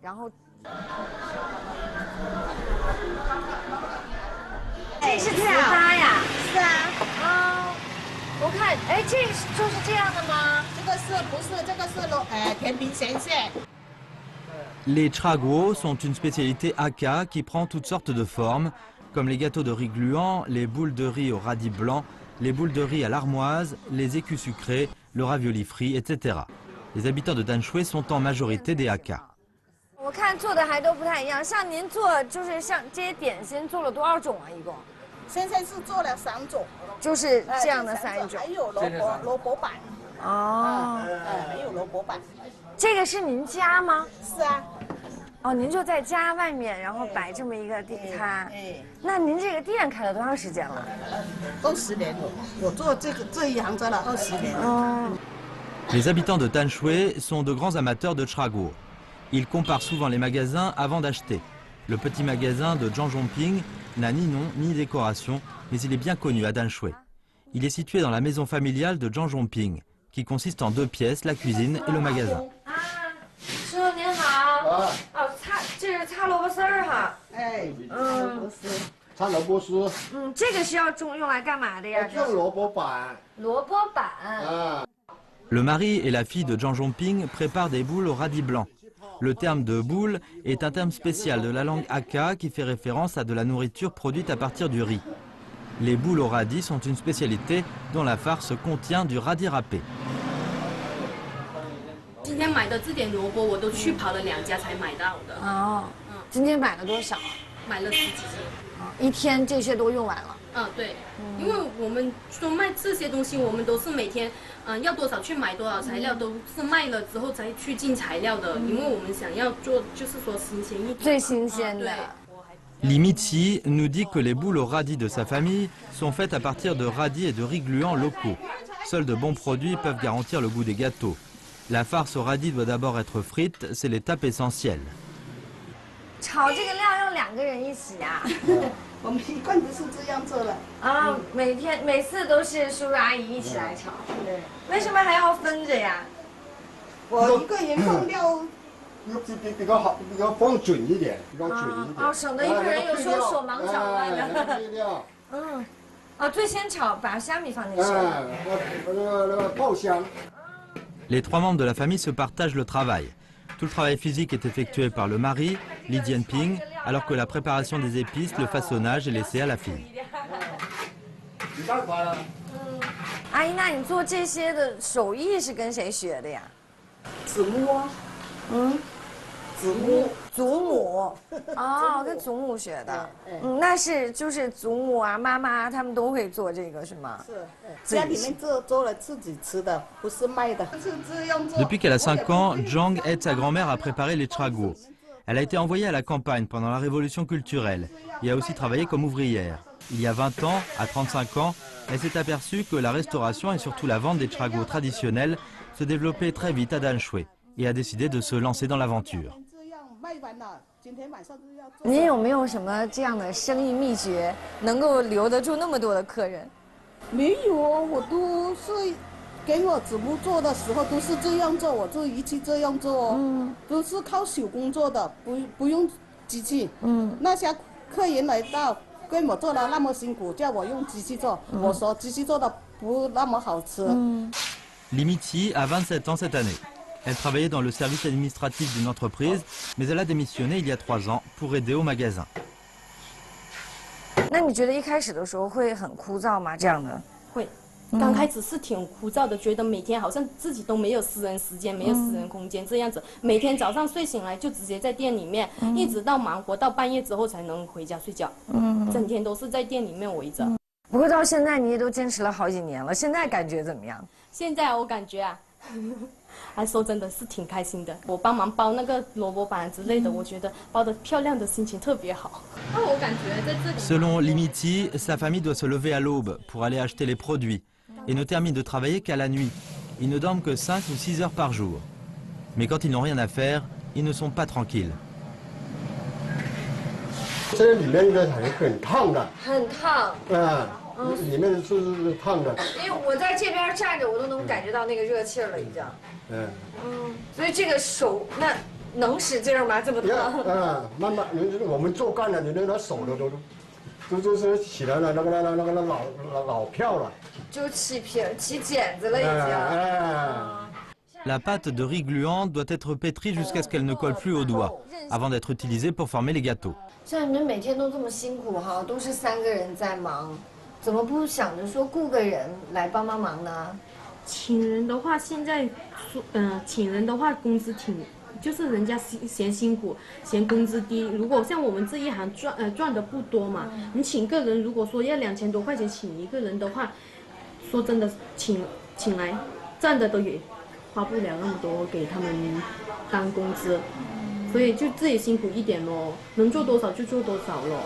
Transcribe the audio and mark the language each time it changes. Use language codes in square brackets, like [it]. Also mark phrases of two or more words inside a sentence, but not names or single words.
[fr] Les Chraguo sont une spécialité Hakka qui prend toutes sortes de formes, comme les gâteaux de riz gluants, les boules de riz au radis blanc, les boules de riz à l'armoise, les écus sucrés, le ravioli frit, etc. Les habitants de Danshui sont en majorité des Hakka. [zh] 我看做的还都不太一样，像您做就是像这些点心做了多少种啊？一共？现在是做了3种，就是这样的3种，还有萝卜板。哦，还有萝卜板。这个是您家吗？是啊。哦，您就在家外面，然后摆这么一个地摊。那您这个店开了多长时间了？20年了，我做这一行做了20年。 [fr] Les habitants de Danshui sont de grands amateurs de Chraguo. Ils comparent souvent les magasins avant d'acheter. Le petit magasin de Zhang Zhongping n'a ni nom ni décoration, mais il est bien connu à Danshui. Il est situé dans la maison familiale de Zhang Zhongping, qui consiste en 2 pièces, la cuisine et le magasin. [zh] 师傅您好。哦，这是擦萝卜丝儿哈。擦萝卜丝。这个是要用来干嘛的呀？用萝卜板。萝卜板。 [fr] Le mari et la fille de Zhang Zhongping préparent des boules au radis blanc. Le terme de boule est un terme spécial de la langue Hakka qui fait référence à de la nourriture produite à partir du riz. Les boules au radis sont une spécialité dont la farce contient du radis râpé. [zh] 今天买的这点萝卜，我都去跑了2家才买到的。哦，今天买了多少？买了10几斤。一天这些都用完了。对，因为我们说卖这些东西，我们都是每天，要多少去买多少材料，都是卖了之后才去进材料的，因为我们想要做，就是说新鲜一点。最新鲜的。 [fr] Limitsi nous dit que les boules au radis de sa famille sont faites à partir de radis et de riz gluants locaux. Seuls de bons produits peuvent garantir le goût des gâteaux. La farce au radis doit d'abord être frite, c'est l'étape essentielle. [zh] 炒这个料要2个人一起呀？我们习惯的是这样做的。啊，每次都是叔叔阿姨一起来炒。对。为什么还要分着呀？我一个人放料。比较好，比较放准一点，比较准一点。省得一个人有时候手忙脚乱的。最先炒，把虾米放进去。那个爆香。 [fr] Les 3 membres de la famille se partagent le travail. Tout le travail physique est effectué par le mari, Li Jianping, alors que la préparation des épices, le façonnage est laissé à la fille. [zh] 阿姨，那你做这些的手艺是跟谁学的呀？子木啊。 祖母，祖母，哦，跟祖母学的，那是就是祖母啊、妈妈他们都会做这个是吗？是，家里面做了自己吃的，不是卖的。 [fr] Depuis qu'elle a 5 ans, Zhang aide sa grand-mère à préparer les tragots. Elle a été envoyée à la campagne pendant la révolution culturelle et a aussi travaillé comme ouvrière. Il y a 20 ans, à 35 ans, elle s'est aperçue que la restauration et surtout la vente des tragots traditionnels se développait très vite à Danshui et a décidé de se lancer dans l'aventure. [zh] 您有没有什么这样的生意秘诀，能够留得住那么多的客人？没有，我都是给我祖母做的时候都是这样做，我就一直这样做，都是靠手工做的，不用机器。那些客人来到跟我做的那么辛苦，叫我用机器做，我说机器做的不那么好吃。 [fr] Limiti a 27 ans cette année. Elle travaillait dans le service administratif d'une entreprise, mais elle a démissionné il y a 3 ans pour aider au magasin. [zh] 那你觉得一开始的时候会很枯燥吗？这样的？会，刚开始是挺枯燥的，觉得每天好像自己都没有私人时间，没有私人空间这样子。每天早上睡醒来就直接在店里面，一直到忙活到半夜之后才能回家睡觉。整天都是在店里面围着。不过到现在你也都坚持了好几年了，现在感觉怎么样？现在我感觉啊。还说真的是挺开心的，我帮忙包那个萝卜板之类的，我觉得包得漂亮的心情特别好。我感觉在这里。 [fr] Selon Limiti, sa famille doit se lever à l'aube pour aller acheter les produits et ne termine de travailler qu'à la nuit. Ils ne dorment que 5 ou 6 heures par jour. Mais quand ils n'ont rien à faire, ils ne sont pas tranquilles. [zh] 这里面的很烫的。很烫。里面是烫的。因为我在这边站着，我都能感觉到那个热气了，已经。所以这个手那能使劲吗？这么烫？慢慢，我们做干了，你那手都起来了，那个老票了。就起茧子了已经。 [fr] La pâte de riz gluant doit être pétrie jusqu'à ce qu'elle ne colle plus aux doigts, avant d'être utilisée pour former les gâteaux. [zh] 像你们每天都这么辛苦哈，都是3个人在忙，怎么不想着说雇个人来帮忙呢？请人的话，现在请人的话工资就是人家嫌辛苦，嫌工资低。如果像我们这一行赚的不多嘛，你请个人，如果说要2000多块钱请一个人的话，说真的请来赚的都也花不了那么多给他们当工资，所以就自己辛苦一点咯，能做多少就做多少咯。